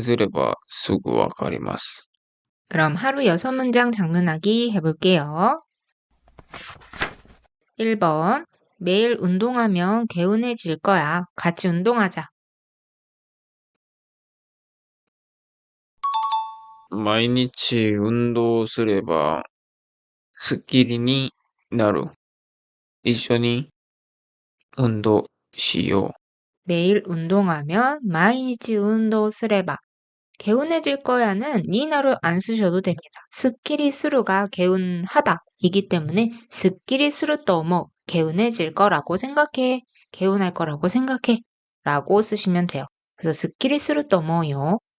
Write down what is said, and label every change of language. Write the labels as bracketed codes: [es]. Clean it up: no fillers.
[ja] ミスしたかしてないかは確認すればすぐわかります. [ko] 그럼 하루 6문장 장문하기 해볼게요. 1번. 매일 운동하면 개운해질 거야. 같이 운동하자. [ja] 毎日運動すればスッキリになる。一緒に運動しよう。 [ko] 매일 운동하면 마이니치 운동 쓰레바. 개운해질 거야는 니나로 안 쓰셔도 됩니다. 스키리 스루가 개운하다 이기 때문에 스키리 스루 또뭐 개운해질 거라고 생각해. 개운할 거라고 생각해. 라고 쓰시면 돼요. 그래서 스키리 스루 또뭐요.